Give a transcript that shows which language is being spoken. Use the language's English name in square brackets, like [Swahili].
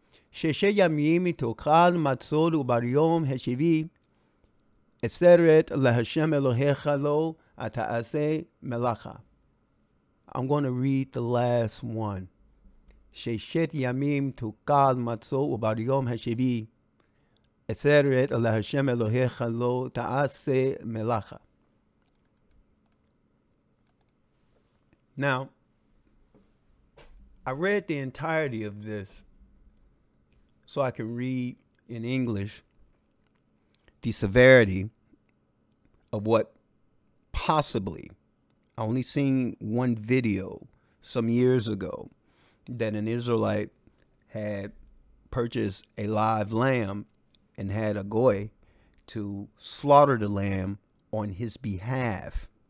[Hebrew] 6 ימים תאכל מצות, וביום השביעי עצרת להשם אלוהיך לו, ותעשה מלאכה. [English] I'm going to read the last one. [Hebrew] 6 ימים תאכל מצות, וביום השביעי עצרת להשם אלוהיך לו, תעשה מלאכה. [English] Now, I read the entirety of this so I can read in English the severity of what possibly, I only seen one video some years ago that an Israelite had purchased a live lamb and had a goy to slaughter the lamb on his behalf.